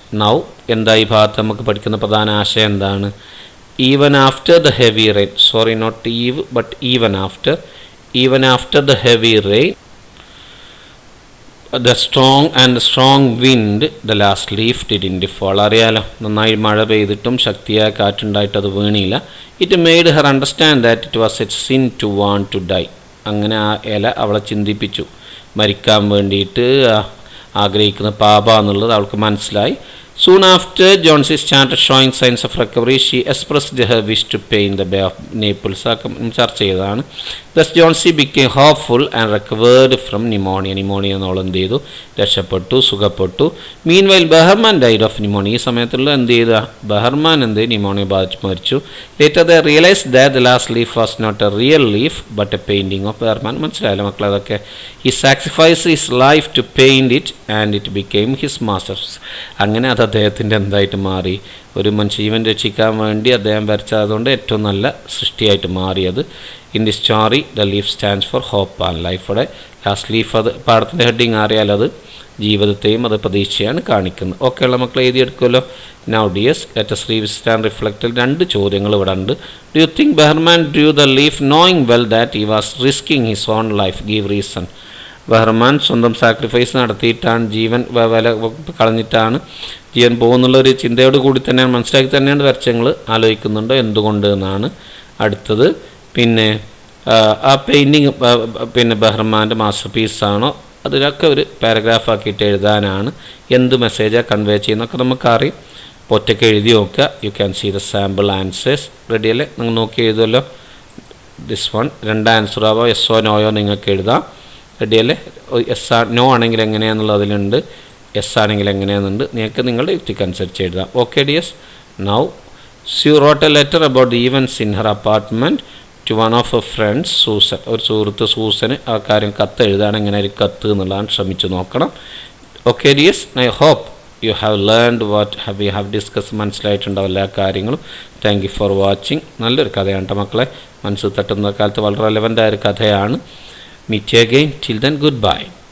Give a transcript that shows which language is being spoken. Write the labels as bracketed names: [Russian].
[English] now [Malayalam] എന്താ ഈ ഭാഗത്ത് നമുക്ക് പഠിക്കുന്ന പ്രധാന ആശയം എന്താണ്? [English] Even after the heavy rain, sorry not eve but even after the heavy rain, the strong wind, the last leaf didn't fall. [Malayalam] അറിയാലോ, നന്നായി മഴ പെയ്തിട്ടും ശക്തിയായ കാറ്റുണ്ടായിട്ട് അത് വീണില്ല. [English] It made her understand that it was a sin to want to die. [Malayalam] അങ്ങനെ ആ ഇല അവളെ ചിന്തിപ്പിച്ചു, മരിക്കാൻ വേണ്ടിയിട്ട് ആഗ്രഹിക്കുന്ന പാപ എന്നുള്ളത് അവൾക്ക് മനസ്സിലായി. [English] Soon after Jonesy started showing signs of recovery, she expressed her wish to paint the Bay of Naples. [Malayalam] ചർച്ച ചെയ്തതാണ്. [English] Thus Jonesy became hopeful and recovered from pneumonia. [Malayalam] Pneumonia എന്നോളം എന്ത് ചെയ്തു? രക്ഷപ്പെട്ടു, സുഖപ്പെട്ടു. [English] Meanwhile Behrman died of pneumonia. [Malayalam] ഈ സമയത്തുള്ള എന്ത് ചെയ്ത? ബഹർമാൻ എന്ത് ന്യൂമോണിയ ബാധിച്ച് മരിച്ചു. [English] Later they realized that the last leaf was not a real leaf but a painting of Behrman. [Malayalam] മനസ്സിലായല്ലോ മക്കളെ? അതൊക്കെ [English] he sacrificed his life to paint it and it became his masterpiece. [Malayalam] അങ്ങനെ അത് അദ്ദേഹത്തിൻ്റെ എന്തായിട്ട് മാറി? ഒരു മനുഷ്യജീവൻ രക്ഷിക്കാൻ വേണ്ടി അദ്ദേഹം വരച്ചതുകൊണ്ട് ഏറ്റവും നല്ല സൃഷ്ടിയായിട്ട് മാറിയത്. [English] In the story the leaf stands for hope and life. [Malayalam] ഇവിടെ ലാസ്റ്റ് ലീഫ്, അത് പാഠത്തിൻ്റെ ഹെഡിങ് അറിയാലോ, അത് ജീവിതത്തെയും അത് പ്രതീക്ഷയാണ് കാണിക്കുന്നത്. ഓക്കെ ഉള്ള മക്കളെ എഴുതിയെടുക്കുമല്ലോ. [English] Now dears let us revisit and reflect. [Malayalam] 2 ചോദ്യങ്ങൾ ഇവിടെ ഉണ്ട്. [English] Do you think Behrman drew the leaf knowing well that he was risking his own life? Give reason. [Malayalam] ബഹർമാൻ സ്വന്തം സാക്രിഫൈസ് നടത്തിയിട്ടാണ്, ജീവൻ വില കളഞ്ഞിട്ടാണ് ജീവൻ പോകുന്നുള്ളൊരു ചിന്തയോട് കൂടി തന്നെയാണ്, മനസ്സിലാക്കി തന്നെയാണ് വരച്ചങ്ങൾ. ആലോചിക്കുന്നുണ്ടോ എന്തുകൊണ്ട് എന്നാണ് അടുത്തത്. പിന്നെ ആ പെയിൻറ്റിങ് പിന്നെ ബഹർമാൻ്റെ മാസ്റ്റർ പീസാണോ? അതിലൊക്കെ ഒരു പാരഗ്രാഫ് ആക്കിയിട്ട് എഴുതാനാണ്. എന്ത് മെസ്സേജാണ് കൺവേ ചെയ്യുന്നതൊക്കെ നമുക്കറിയാം. ഒറ്റയ്ക്ക് എഴുതി നോക്കുക. [English] You can see the sample answers. [Malayalam] Ready അല്ലേ? നിങ്ങൾ നോക്കി എഴുതുമല്ലോ. ദിസ് വൺ 2 ആൻസർ ആവോ, യെസ്സോ നോയോ നിങ്ങൾക്ക് എഴുതാം. റെഡി അല്ലേ? എസ് നോ ആണെങ്കിൽ എങ്ങനെയാണെന്നുള്ളത് അതിലുണ്ട്, എസ് ആണെങ്കിൽ എങ്ങനെയാണെന്നുണ്ട്. നിങ്ങൾക്ക് നിങ്ങളുടെ യുക്തിക്കനുസരിച്ച് എഴുതാം. [English] Okay dears. Now she wrote a letter about the events in her apartment to one of her friends, Susan. [Malayalam] ഒരു സുഹൃത്ത് സൂസന് ആ കാര്യം കത്ത് എഴുതാണ്. എങ്ങനെ ഒരു കത്ത് എന്നുള്ളതാണ് ശ്രമിച്ചു നോക്കണം. [English] Okay dears, I hope you have learned what we have discuss. [Malayalam] മനസ്സിലായിട്ടുണ്ടാവും എല്ലാ കാര്യങ്ങളും. [English] Thank you for watching. [Malayalam] നല്ലൊരു കഥയാണ് കേട്ടോ മക്കളെ. മനസ്സിൽ തട്ടുന്ന കാലത്ത് വളരെ റെലവൻ്റ് ആയൊരു കഥയാണ്. [English] Meet you again. Till then, goodbye.